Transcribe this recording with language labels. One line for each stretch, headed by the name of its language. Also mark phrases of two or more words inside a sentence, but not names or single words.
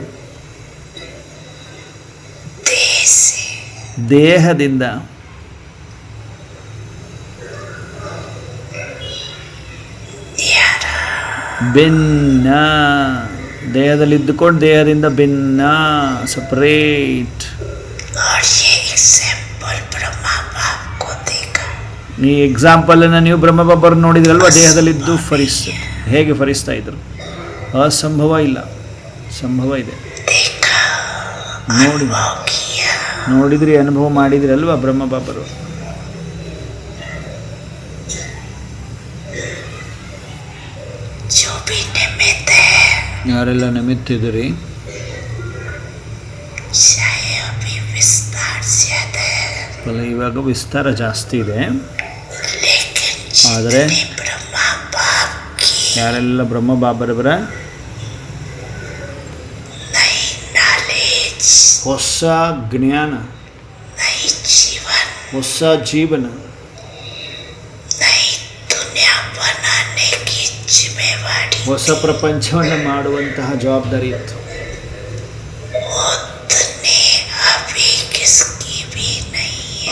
Hindi: ದೇಸಿ
Kannada: ದೇಹದಿಂದ
Hindi: ನ್ಯಾರ
Kannada: ಭಿನ್ನ, ದೇಹದಲ್ಲಿದ್ದುಕೊಂಡು ದೇಹದಿಂದ ಭಿನ್ನ, ಸಪರೇಟ್.
Hindi: और ये एग्जाम्पल ब्रह्मा बाप को देखा
Kannada: ಈ ಎಕ್ಸಾಂಪಲನ್ನು ನೀವು ಬ್ರಹ್ಮಬಾಬರು ನೋಡಿದ್ರಲ್ವ, ದೇಹದಲ್ಲಿದ್ದು ಹೇಗೆ ಫರಿಸ್ತಾ ಇದ್ರು. ಅಸಂಭವ ಇಲ್ಲ, ಸಂಭವ ಇದೆ.
Hindi: देखा
Kannada: ನೋಡಿ
Hindi: अनुभव किया
Kannada: ನೋಡಿದ್ರಿ, ಅನುಭವ ಮಾಡಿದ್ರಿ ಅಲ್ವಾ ಬ್ರಹ್ಮಬಾಬರು.
Hindi: जो भी निमित्त है
Kannada: ಯಾರೆಲ್ಲ ನಿಮಿತ್ತಿದ್ರಿ,
Hindi: चाहे अभी विस्तार ज्यादा है
Kannada: ಫಲ ಇವಾಗ ವಿಸ್ತಾರ ಜಾಸ್ತಿ ಇದೆ.
Hindi: लेकिन
Kannada: ಆದರೆ
Hindi: जितने ब्रह्मा बाप की
Kannada: ಯಾರೆಲ್ಲ ಬ್ರಹ್ಮಬಾಬರವರ
Hindi: नई नॉलेज
Kannada: ಹೊಸ ಜ್ಞಾನ,
Hindi: नई जीवन
Kannada: ಹೊಸ ಜೀವನ,
Hindi: नई दुनिया बनाने की जिम्मेवारी
Kannada: ಹೊಸ ಪ್ರಪಂಚವನ್ನು ಮಾಡುವಂತಹ ಜವಾಬ್ದಾರಿ ಇತ್ತು.
Hindi: उतने अभी किसकी भी नहीं है